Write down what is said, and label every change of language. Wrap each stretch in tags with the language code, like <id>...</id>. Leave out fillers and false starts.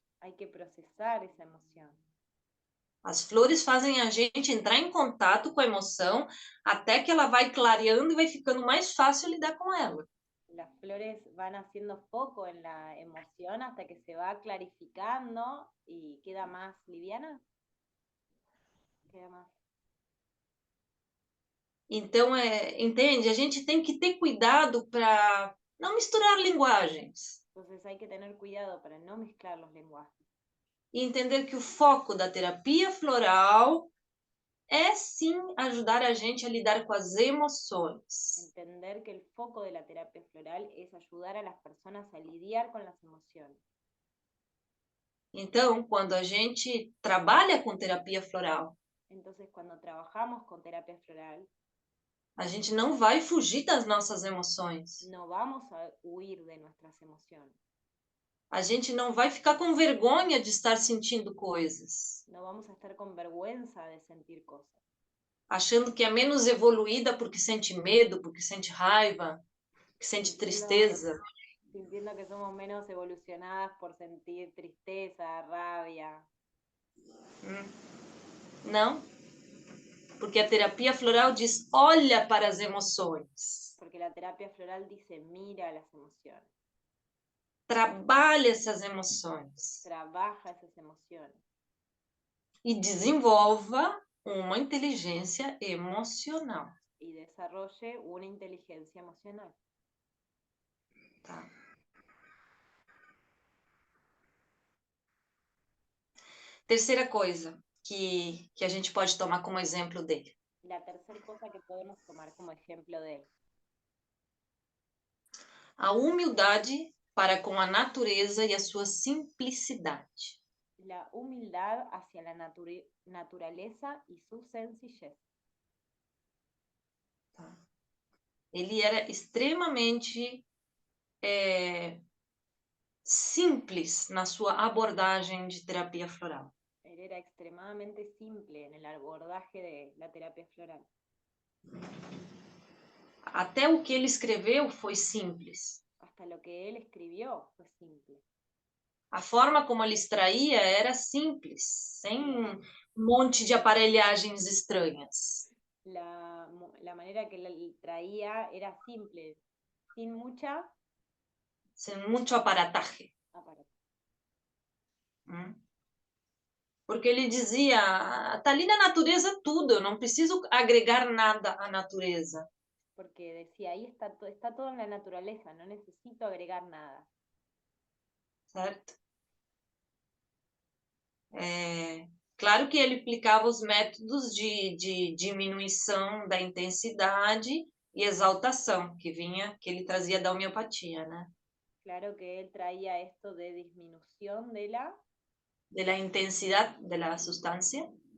<es>hay que procesar esa emoción.</es> <pt>As flores fazem a gente entrar em contato com a emoção até que ela vai clareando e vai ficando mais fácil lidar com ela.</pt> <es>Las flores van haciendo foco en la emoción hasta que se va clarificando y queda más liviana. Queda más.</es> <pt>Então, entende? A gente tem que ter cuidado para não misturar linguagens.</pt> <es>Entonces hay que tener cuidado para no mezclar los lenguajes.</es> <pt>E entender que o foco da terapia floral é sim ajudar a gente a lidar com as emoções.</pt> <es>Entender que el foco de la terapia floral es ayudar a las personas a lidiar con las emociones.</es> <pt>Então, quando a gente trabalha com terapia floral,</pt> <es>Entonces, cuando trabajamos con terapia floral,</es> <pt>a gente não vai fugir das nossas emoções.</pt> <es>no vamos a huir de nuestras emociones.</es> <pt>A gente não vai ficar com vergonha de estar sentindo coisas,</pt> <es>No vamos a estar con vergüenza de sentir cosas,</es> <pt>achando que é menos evoluída porque sente medo, porque sente raiva, que sente tristeza.</pt> <es>sintiendo que somos menos evolucionadas por sentir tristeza, rabia.</es> <pt>Não, porque a terapia floral diz: olha para as emoções,</pt> <es>Porque la terapia floral dice, mira las emociones,</es> <pt>trabalha essas emoções</pt> <es>trabaja esas emociones</es> <pt>e desenvolva uma inteligência emocional.</pt> <es>y desarrolle una inteligencia emocional.</es> <pt>Tá? Terceira coisa que a gente pode tomar como exemplo dele.</pt> <es>La tercera cosa que podemos tomar como ejemplo de él,</es> <pt>A humildade para com a natureza e a sua simplicidade.</pt> <es>la humildad hacia la naturaleza y su sencillez.</es> <pt>Tá? Ele era extremamente simples na sua abordagem de terapia floral.</pt> <es>Él era extremadamente simple en el abordaje de la terapia floral.</es> <pt>Até o que ele escreveu foi simples.</pt> <es>Hasta lo que él escribió fue simple.</es> <pt>A forma como ele extraía era simples, sem um monte de aparelhagens estranhas.</pt> <es>La manera que él traía era simple, sin mucha</es> <pt>Sem muito aparataje.</pt> <es>aparato.</es> <pt>Porque ele dizia, tá ali na natureza tudo, eu não preciso agregar nada à natureza.</pt> <es>Porque decía, ahí está todo en la naturaleza, no necesito agregar nada.</es> <pt>Certo? Claro que ele aplicava os métodos de diminuição da intensidade e exaltação, que ele trazia da homeopatia, né?</pt> <es>Claro que él traía esto de disminución de la De la intensidad de la sustancia</es>